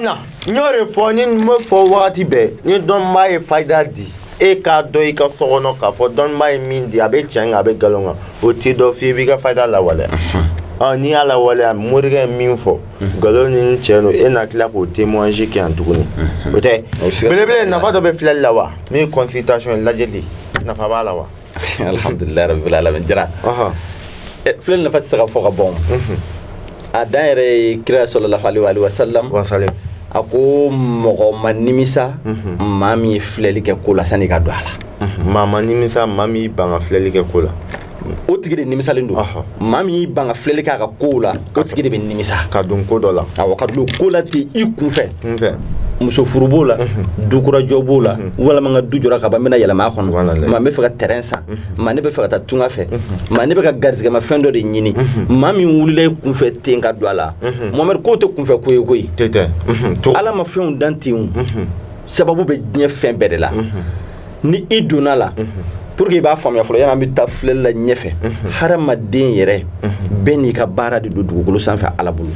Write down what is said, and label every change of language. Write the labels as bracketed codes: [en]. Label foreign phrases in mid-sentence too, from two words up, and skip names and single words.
[bm] a faamuna n y'o de fɔ ni n bɛ fɔ wagati bɛɛ ni dɔnnibaa ye fayida di e k'a dɔn i ka so kɔnɔ k'a fɔ dɔnniba ye min di a bɛ tiɲɛ a bɛ nkalon kan o t'i dɔn f'i b'i ka fayida lawaleya n'i y'a lawaleya morikɛ ye min fɔ nkalon ni tiɲɛ don e na tila k'o témoignage kɛ yan tuguni o tɛ belebele nafa dɔ bɛ filɛli la wa min ye consultation ye lajɛli nafa b'a la wa [ar] الحمد لله رب العالمين [bm] jara filɛli nafa tɛ se ka fɔ ka ban a dan yɛrɛ ye kira [ar] صلى الله عليه وسلم [bm] a ko mɔgɔ ma nimisa maa min ye filɛli kɛ ko la sani ka don a la maa ma nimisa maa min y'i ban ka filɛli kɛ ko la o tigi de nimisalen don maa min y'i ban ka filɛli kɛ a ka kow la o tigi de bɛ nimisa ka don ko dɔ la awɔ ka don ko la ten i kunfɛ muso furu b'o la dukurajɔ b'o la walima n ka du jɔra ka ban n bɛna yɛlɛma a kɔnɔ maa bɛ fɛ ka terrain san maa ne bɛ fɛ ka taa tunga fɛ maa ne bɛ ka garizigɛmafɛn dɔ de ɲini maa min wulila i kunfɛ ten ka don a la Mohamed k'o tɛ kunfɛ ko ye koyi ala ma fɛnw dan ten sababu bɛ diɲɛ fɛn bɛɛ de la ni i donna la [fr] pour que [bm] i b'a faamuya fɔlɔ yan'an bɛ taa filɛli la ɲɛfɛ hadamaden yɛrɛ bɛɛ n'i ka baara de don dugukolo sanfɛ ala bolo